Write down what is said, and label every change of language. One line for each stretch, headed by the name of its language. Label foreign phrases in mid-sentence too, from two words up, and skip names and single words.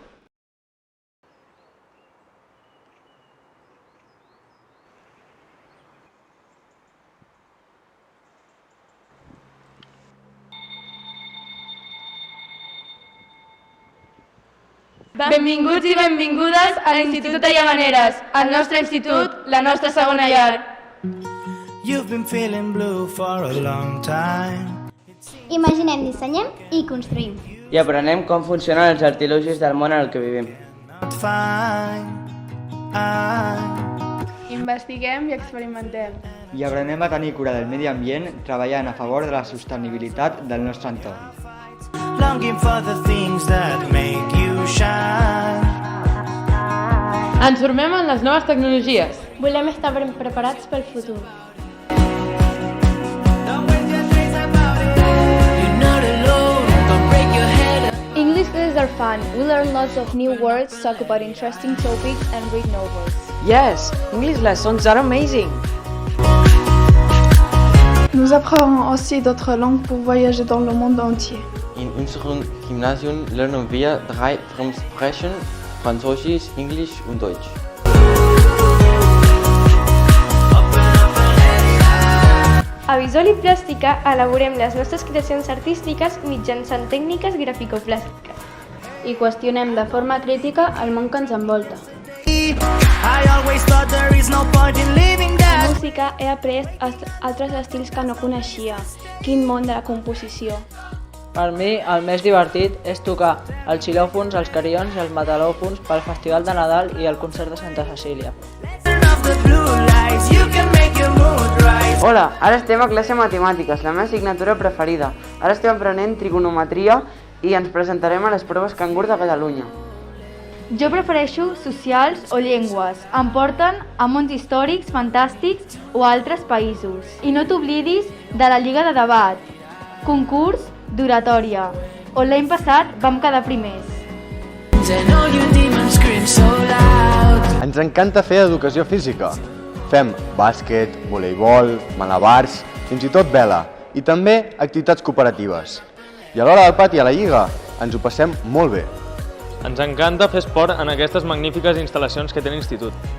Catalan: Benvinguts i benvingudes a l'Institut de Llavaneres, el nostre institut, la nostra segona llar.
English: You've been feeling blue for a long time.
Catalan: Imaginem, dissenyem i construïm. I aprenem com funcionen els artilugis del món en el que vivim.
English: Not fine.
Catalan: Investiguem i experimentem. I aprenem a tenir cura del medi ambient treballant a favor de la sostenibilitat del nostre entorn.
English: Longing for the things that make you shine.
Catalan: Ens formem en les noves tecnologies. Volem estar ben preparats pel futur.
English: You're not alone. Don't break your head. English classes are fun. We learn lots of new words, talk about interesting topics and read novels. Yes, English lessons are amazing.
French: Nous apprendrons aussi d'autres langues pour voyager dans le monde entier.
German: In unserem Gymnasium lernen wir 3 Fremdsprachen, Französisch, Englisch und Deutsch.
Catalan: A Visual i Plàstica elaborem les nostres creacions artístiques mitjançant tècniques graficoplàstiques i qüestionem de forma crítica el món que ens envolta.
English: I always thought there is no point in living
Catalan: A
English: that.
Catalan: música he après altres estils que no coneixia. Quin món de la composició. Per mi, el més divertit és tocar els xilòfons, els carillons i els metal·lòfons pel Festival de Nadal i el concert de Santa Cecília.
English: Turn off the blue lights. You can make your mood rise.
Catalan: Hola, ara estem a classe de matemàtiques, la meva assignatura preferida. Ara estem aprenent trigonometria i ens presentarem a les proves Cangur de Catalunya. Jo prefereixo socials o llengües. Em porten a mons històrics, fantàstics o a altres països. I no t'oblidis de la Lliga de Debat, concurs d'oratòria, on l'any passat vam quedar primers.
English: And all your demons scream so loud.
Catalan: Ens encanta fer educació física. Fem bàsquet, voleibol, malabars, fins i tot vela i també activitats cooperatives. I a l'hora del pati a la lliga ens ho passem molt bé. Ens encanta fer esport en aquestes magnífiques instal·lacions que té l'Institut.